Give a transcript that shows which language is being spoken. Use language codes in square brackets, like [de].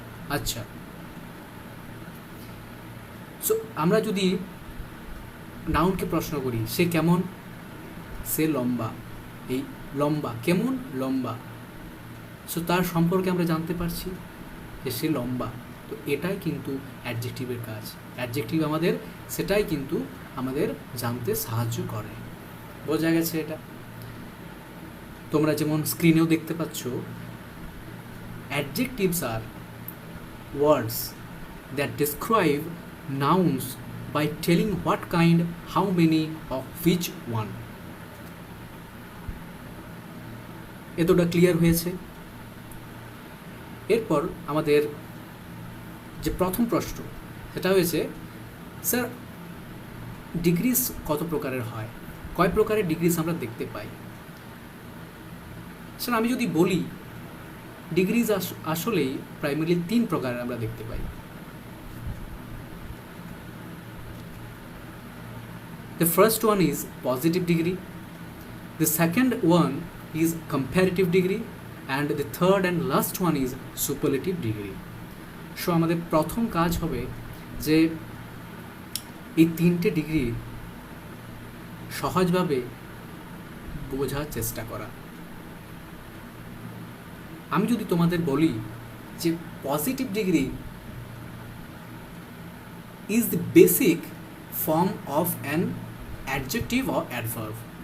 [bn] আচ্ছা, সো আমরা যদি নাউনকে প্রশ্ন করি, সে কেমন, সে লম্বা। এই লম্বা, কেমন, লম্বা। সো তার সম্পর্কে আমরা জানতে পারছি যে সে লম্বা। তো এটাই কিন্তু অ্যাডজেক্টিভের কাজ। অ্যাডজেক্টিভ আমাদের সেটাই কিন্তু আমাদের জানতে সাহায্য করে। বোঝা গেছে এটা? তোমরা যেমন স্ক্রিনেও দেখতে পাচ্ছ, adjectives আর [en] words that describe nouns by telling what kind, how many, of which one. [bn] এতটা ক্লিয়ার হয়েছে? এরপর আমাদের যে প্রথম প্রশ্ন সেটা হয়েছে, স্যার ডিগ্রিজ কত প্রকারের হয়, কয় প্রকারের ডিগ্রিজ আমরা দেখতে পাই? স্যার আমি যদি বলি, ডিগ্রিজ আসলেই প্রাইমারিলি 3 প্রকারের আমরা দেখতে পাই। [en] The first one is positive degree, the second one is comparative degree, and the third and last one is superlative degree. [bn] So আমাদের প্রথম কাজ হবে যে এই 3টে ডিগ্রি সহজভাবে বোঝার চেষ্টা করা। আমি যদি তোমাদের বলি যে [en] Positive degree is the basic form of an adjective or adverb.